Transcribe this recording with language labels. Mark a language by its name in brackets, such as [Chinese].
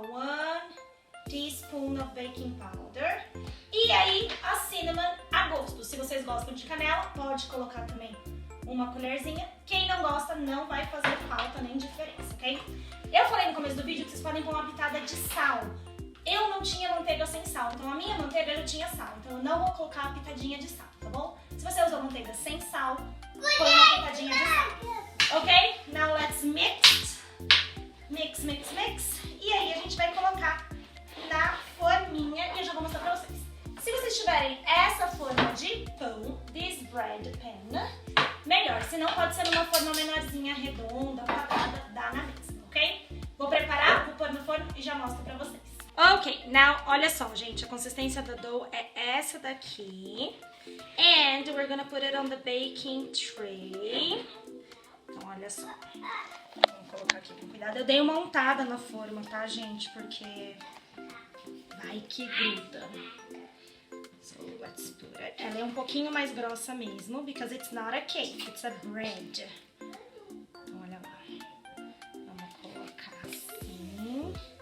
[English] 1 teaspoon of baking powder. [Portuguese] E aí, a cinnamon a gosto. Se vocês gostam de canela, pode colocar também uma colherzinha. Quem não gosta, não vai fazer falta nem diferença, ok? Eu falei no começo do vídeo que vocês podem pôr uma pitada de sal. Eu não tinha manteiga sem sal, então a minha manteiga já tinha sal. Então eu não vou colocar uma pitadinha de sal, tá bom? Se você usou manteiga sem sal, põe uma pitadinha de sal. Ok? [English] Now let's mix. Mix, mix, mix. [Portuguese] E aí a gente vai colocar na forminha e eu já vou mostrar pra vocês. Se vocês tiverem essa forma de pão, [English] this bread pan, [Portuguese] melhor. Se não, pode ser numa forma menorzinha, redonda, quadrada, dá na mesma, ok? Vou preparar, vou pôr no forno e já mostro pra vocês. Ok, now, olha só, gente, a consistência da dough é essa daqui. [English] And we're gonna put it on the baking tray. [Portuguese] Então, olha só. Vamos colocar aqui com cuidado. Eu dei uma untada na forma, tá, gente? Porque vai que gruda. [English] So, let's put it. [Portuguese] Ela é um pouquinho mais grossa mesmo, [English] because it's not a cake, it's a bread. [Portuguese] Então, olha lá. Vamos colocar assim.